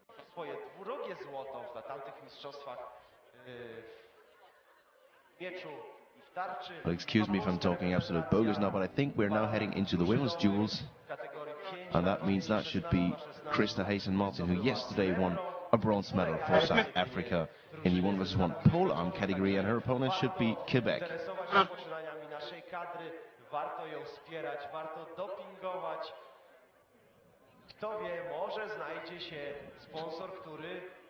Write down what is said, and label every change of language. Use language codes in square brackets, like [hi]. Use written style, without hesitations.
[pl] Swoje dwurogie złoto na tamtych mistrzostwach w mieczu i w tarczy. [en] Well, excuse me if I'm talking absolute bogus now, but I think we're now heading into the women's duels. And that means that should be Krista Hayson-Martin, who yesterday won a bronze medal for South Africa in the 1 vs 1 pole arm category, and her opponent should be Quebec. [pl] Interesować się poczynaniami naszej kadry, warto ją wspierać, warto dopingować. Kto wie, może znajdzie się sponsor, który